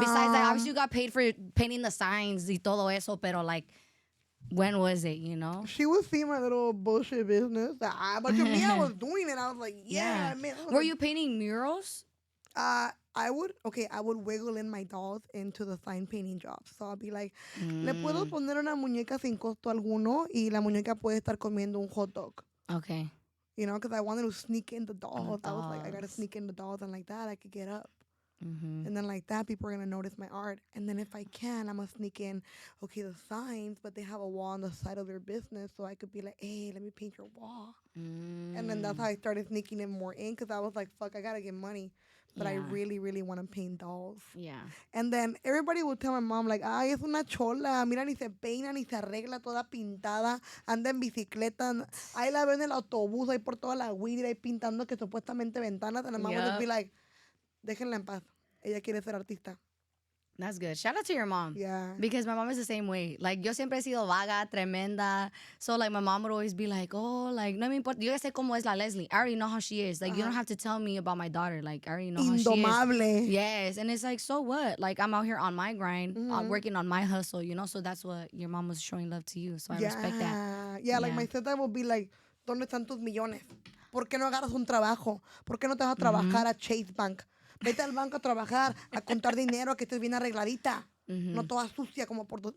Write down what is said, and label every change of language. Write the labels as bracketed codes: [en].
[en] Besides that, obviously you got paid for painting the signs [es] y todo eso, [en] pero like, when was it, she would see my little bullshit business. But to me, I was doing it. I was like, Yeah. man. Were you painting murals? I would wiggle in my dolls into the sign painting jobs. So I'll be like, [es] le puedo poner una muñeca sin costo alguno y la muñeca puede estar comiendo un hot dog. [en] Okay. You know, because I wanted to sneak in the dolls. I was like, I gotta dolls. sneak in the dolls, and like that, I could get up. Mm-hmm. And then like that, people are gonna notice my art. And then if I can, I'm gonna sneak in, okay, the signs, but they have a wall on the side of their business, so I could be like, hey, let me paint your wall. And then that's how I started sneaking in more in, because I was like, fuck, I gotta get money. But I Yeah. really, really want to paint dolls. Yeah. And then everybody would tell my mom, like, [es] ay, es una chola. Mira, ni se peina, ni se arregla, toda pintada. Anda en bicicleta. Ahí la ven en el autobús, ahí por toda la weed, ahí pintando que supuestamente ventanas. [en] And the mom would just be Yup. like, [es] déjenla en paz. Ella quiere ser artista. [en] That's good. Shout out to your mom. Yeah. Because my mom is the same way. Like, [es] yo siempre he sido vaga, tremenda. [en] So, like, my mom would always be like, oh, like, [es] no me importa. Yo ya sé cómo es la Leslie. [en] I already know how she is. Like, you don't have to tell me about my daughter. Like, I already know how she is. [es] Indomable. [en] Yes. And it's like, so what? Like, I'm out here on my grind, working on my hustle, So that's what your mom was showing love to you. So I respect that. Yeah, like Yeah. my sister will be like, [es] ¿dónde están tus millones? ¿Por qué no agarras un trabajo? ¿Por qué no te vas a trabajar a Chase Bank? Vete al banco a trabajar, a contar dinero, que estés bien arregladita. No toda sucia como por tus...